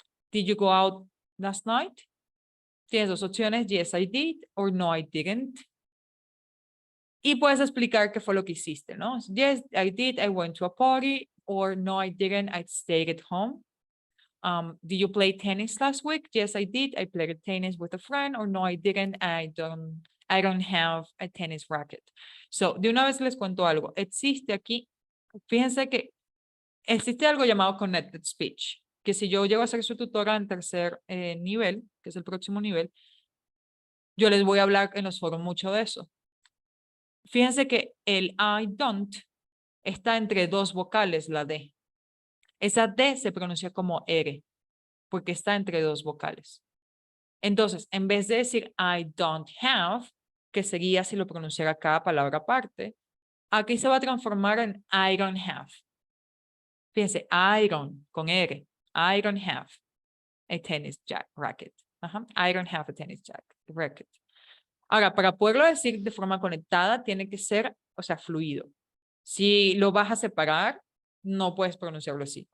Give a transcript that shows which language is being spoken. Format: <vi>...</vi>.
<en>Did you go out last night?</en> <es>Tienes dos opciones,</es> <en>yes, I did, or no, I didn't.</en> <es>Y puedes explicar qué fue lo que hiciste, ¿no?</es> <en>Yes, I did, I went to a party, or no, I didn't, I stayed at home. Did you play tennis last week? Yes, I did, I played tennis with a friend, or no, I didn't, I don't have a tennis racket.</en> <es>So, de una vez les cuento algo. Existe aquí, fíjense que existe algo llamado Connected Speech, que si yo llego a ser su tutora en tercer nivel, que es el próximo nivel, yo les voy a hablar en los foros mucho de eso. Fíjense que el I don't está entre dos vocales, la D. Esa D se pronuncia como R, porque está entre dos vocales. Entonces, en vez de decir</es> <en>I don't have,</en> <es>que sería si lo pronunciara cada palabra aparte, aquí se va a transformar en I don't have. Fíjense, I don't, con R.</es> <en>I don't have a tennis racket. I don't have a tennis racket.</en> <es>Ahora, para poderlo decir de forma conectada, tiene que ser, o sea, fluido. Si lo vas a separar, no puedes pronunciarlo así.</es>